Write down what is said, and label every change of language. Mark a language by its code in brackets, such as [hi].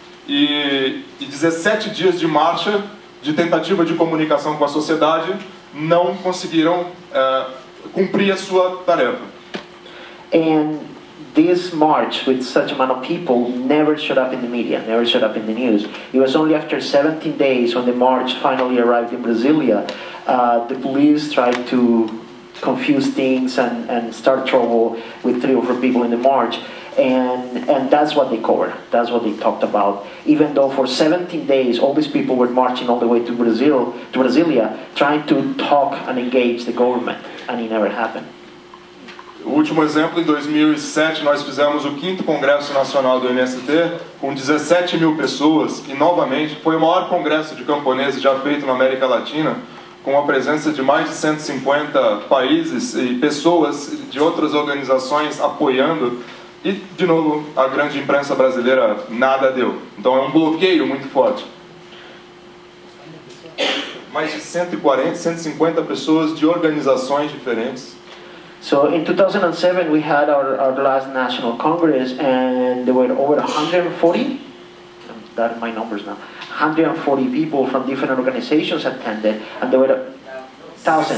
[pt] E 17 dias de marcha, de tentativa de comunicação com a sociedade, não conseguiram cumprir a sua tarefa. [en] And this march with such amount of people never showed up in the media, never showed up in the news. It was only after 17 days when the march finally arrived in Brasilia, the police tried to confuse things and start trouble with 3 or 4 people in the march. And that's what they covered, that's what they talked about. Even though for 17 days all these people were marching all the way to Brasilia, trying to talk and engage the government, and it never happened. [pt] O último exemplo, em 2007, nós fizemos o 5º Congresso Nacional do MST, com 17 mil pessoas, e novamente foi o maior congresso de camponeses já feito na América Latina, com a presença de mais de 150 países e pessoas de outras organizações apoiando. E, de novo, a grande imprensa brasileira nada deu. Então é um bloqueio muito forte. Mais de 140, 150 pessoas de organizações diferentes. [en] So in 2007 we had our last National Congress, and there were over 140, that are my numbers now, 140 people from different organizations attended, and there were 1,000.